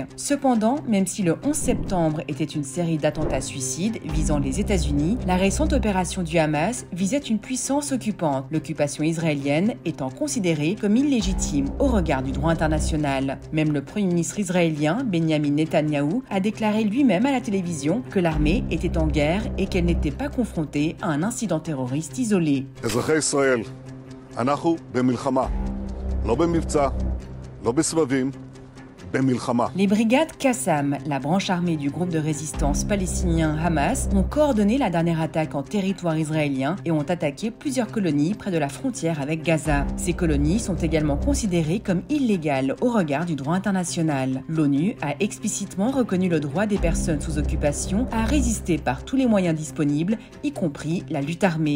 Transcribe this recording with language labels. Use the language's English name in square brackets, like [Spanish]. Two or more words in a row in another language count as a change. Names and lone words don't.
[French] Cependant, même si le 11 septembre était une série d'attentats suicides visant les États-Unis, la récente opération du Hamas visait une puissance occupante, l'occupation israélienne étant considérée comme illégitime au regard du droit international. Même le Premier ministre israélien, Benjamin Netanyahou, a déclaré lui-même à la télévision que l'armée était en guerre et qu'elle n'était pas confrontée à un incident terroriste isolé. [Hebrew] אזרחי ישראל, אנחנו במלחמה, לא במבצע, לא בסבבים, במלחמה. [French] Les brigades Qassam, la branche armée du groupe de résistance palestinien Hamas, ont coordonné la dernière attaque en territoire israélien et ont attaqué plusieurs colonies près de la frontière avec Gaza. Ces colonies sont également considérées comme illégales au regard du droit international. L'ONU a explicitement reconnu le droit des personnes sous occupation à résister par tous les moyens disponibles, y compris la lutte armée.